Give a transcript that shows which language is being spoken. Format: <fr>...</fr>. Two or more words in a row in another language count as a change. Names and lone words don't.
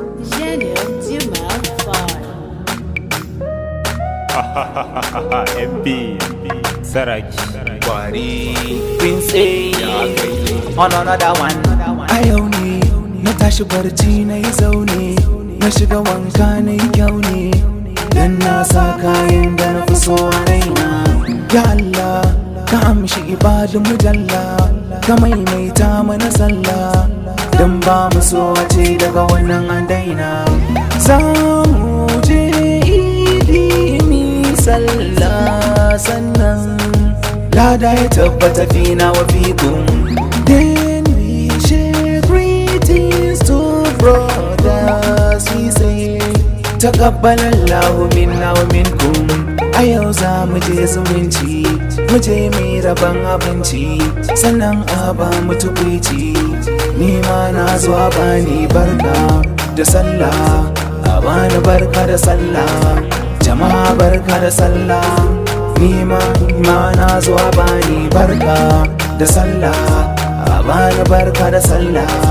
<en>Gênio de Malfoy. M P, Saraki. Kwari, Prince A, on another one.</en> <ha>A yau ne, na tashi barci na yi zaune, na shiga wanka na yi kyau ne, dan na sa kayan da na fi so a raina. Ya Allah, ka amshi ibadun mu jalla, ka maimaita mana sallah, dan ba mu so a ce daga wannan an daina. Za mu je idi mi sallah sannan, lada ya tabbata</ha> <ar>فينا وفيكم.</ar> <en>Then we share greetings to brothers, we say,</en> <ar>"تقبل الله منا ومنكم."</ar> <ha>A yau za mu je zumunci, mu je mu yi rabon abinci, sannan a ba mu tukwici. Ni ma na zo a bani barka da sallah, a bani barka da sallah. Jama'a barka da sallah, ni ma, ni ma na zo a bani barka da sallah, a bani barka da sallah.</ha>